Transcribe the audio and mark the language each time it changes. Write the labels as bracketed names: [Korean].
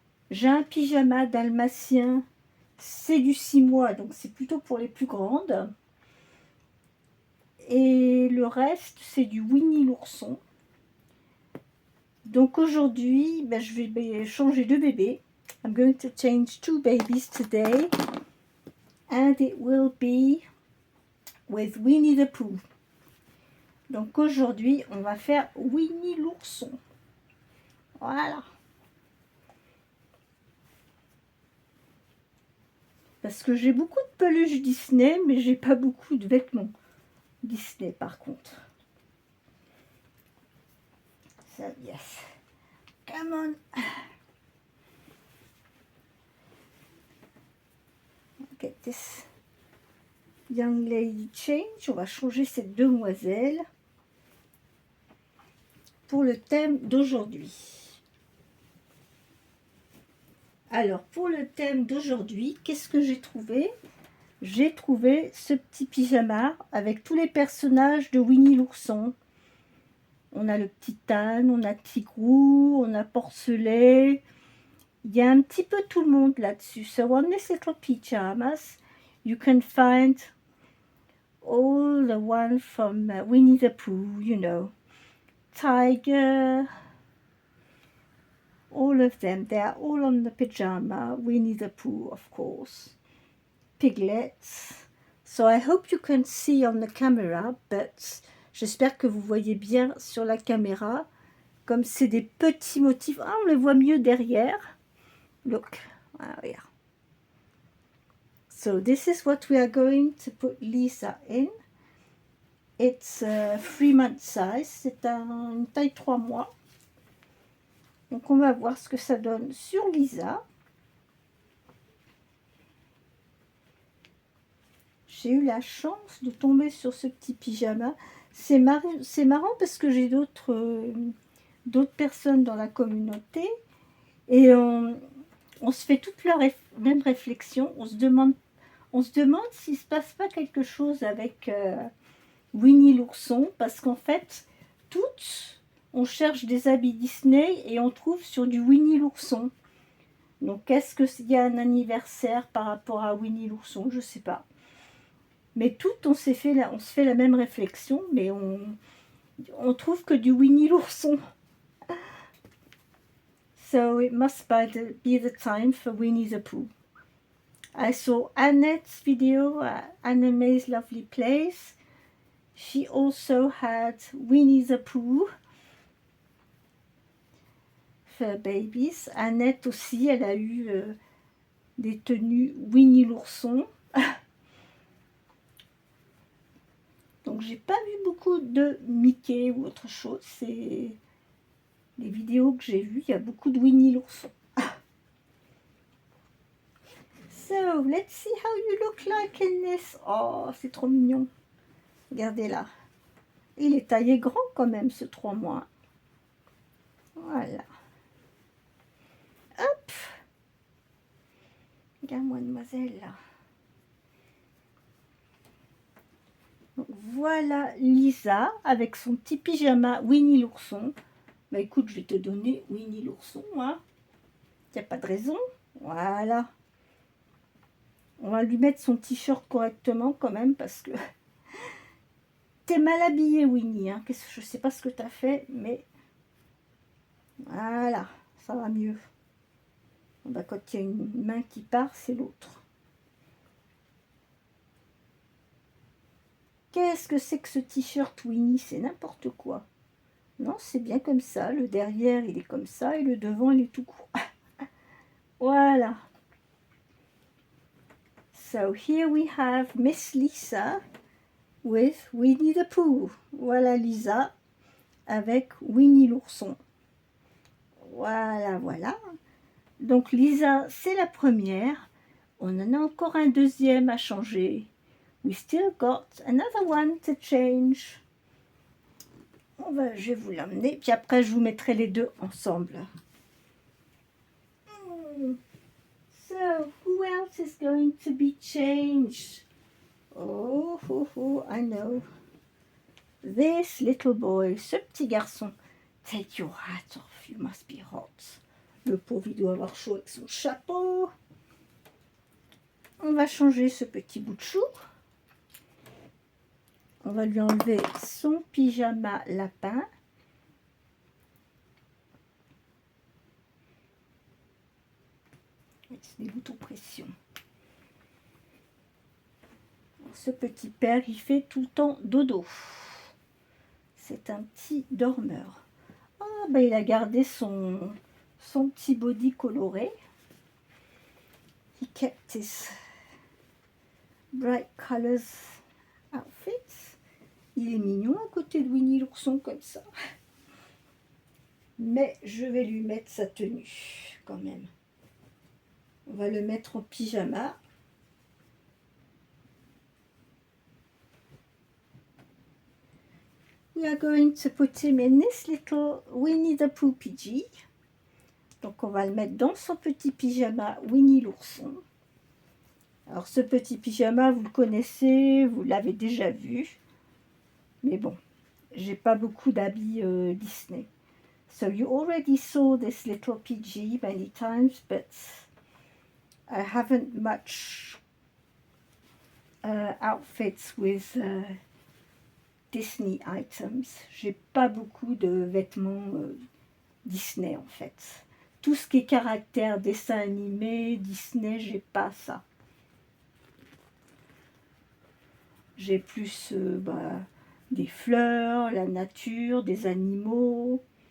[French] J'ai un pyjama dalmatien. C'est du 6 mois, donc c'est plutôt pour les plus grandes. Et le reste, c'est du Winnie l'ourson. Donc aujourd'hui, je vais changer de bébé. [English] I'm going to change 2 babies today. And it will be with Winnie the Pooh. [French] Donc aujourd'hui, on va faire Winnie l'ourson. Voilà. Parce que j'ai beaucoup de peluches Disney, mais j'ai pas beaucoup de vêtements Disney par contre. [English] So yes. Come on. Get this young lady change. [French] On va changer cette demoiselle pour le thème d'aujourd'hui. Alors, pour le thème d'aujourd'hui, qu'est-ce que j'ai trouvé? J'ai trouvé ce petit pyjama avec tous les personnages de Winnie l'ourson. On a le petit âne, on a Tigrou, on a Porcelet. Il y a un petit peu tout le monde là-dessus. [English] So on this little pyjamas, you can find all the one from Winnie the Pooh, you know. Tiger, all of them, they are all on the pyjama. Winnie the Pooh, of course. Piglets. So I hope you can see on the camera, but [French] j'espère que vous voyez bien sur la caméra. Comme c'est des petits motifs. Ah, on les voit mieux derrière. [English] Look. Ah, yeah. So this is what we are going to put Lisa in. It's 3 month size. [French] C'est une taille 3 mois. Donc on va voir ce que ça donne sur Lisa. J'ai eu la chance de tomber sur ce petit pyjama. C'est marrant parce que j'ai d'autres personnes dans la communauté et on se fait toutes la même réflexion. On se demande s'il se passe pas quelque chose avec Winnie l'ourson, parce qu'en fait, toutes, on cherche des habits Disney et on trouve sur du Winnie l'ourson. Donc, est-ce qu'il y a un anniversaire par rapport à Winnie l'ourson? Je sais pas. Mais toutes, on se fait la même réflexion, mais on trouve que du Winnie l'ourson. [English] So it must be the time for Winnie the Pooh. I saw Annette's video, Anime's Lovely Place. She also had Winnie the Pooh for babies. [French] Annette aussi, elle a eu des tenues Winnie l'ourson. Donc j'ai pas vu beaucoup de Mickey ou autre chose. C'est les vidéos que j'ai vues, il y a beaucoup de Winnie l'ourson. [English] So, let's see how you look like in this. [French] Oh, c'est trop mignon. Regardez là. Il est taillé grand quand même, ce 3 mois. Voilà. Hop. Regarde, mademoiselle, là. Donc, voilà Lisa avec son petit pyjama Winnie l'ourson. Bah écoute, je vais te donner Winnie l'ourson, hein. Il n'y a pas de raison. Voilà. On va lui mettre son t-shirt correctement quand même parce que t'es mal habillée, Winnie. Hein. Je sais pas ce que t'as fait, mais voilà, ça va mieux. Bah, quand il y a une main qui part, c'est l'autre. Qu'est-ce que c'est que ce t-shirt, Winnie? C'est n'importe quoi. Non, c'est bien comme ça. Le derrière, il est comme ça et le devant, il est tout court. Voilà. [English] So here we have Miss Lisa with Winnie the Pooh. [French] Voilà Lisa avec Winnie l'ourson. Voilà, voilà. Donc Lisa, c'est la première. On en a encore un deuxième à changer. [English] We still got another one to change. [French] Je vais vous l'amener, puis après je vous mettrai les deux ensemble. [English] So, who else is going to be changed? Oh, I know. This little boy, [French] ce petit garçon. [English] Take your hat off, you must be hot. [French] Le pauvre, il doit avoir chaud avec son chapeau. On va changer ce petit bout de chou. On va lui enlever son pyjama lapin. C'est des boutons pression. Ce petit père, il fait tout le temps dodo. C'est un petit dormeur. Ah, ben il a gardé son petit body coloré. [English] He kept his bright colors outfits. [French] Il est mignon à côté de Winnie l'ourson comme ça. Mais je vais lui mettre sa tenue quand même. On va le mettre en pyjama. [English] We are going to put him in this little Winnie the Pooh PG. [French] Donc on va le mettre dans son petit pyjama Winnie l'ourson. Alors ce petit pyjama, vous le connaissez, vous l'avez déjà vu. Mais bon, j'ai pas beaucoup d'habits Disney. [English] So you already saw this little PG many times, but I haven't much outfits with Disney items. [French] J'ai pas beaucoup de vêtements Disney en fait. Tout ce qui est caractère, dessin animé, Disney, j'ai pas ça. J'ai plus des fleurs, la nature, des animaux.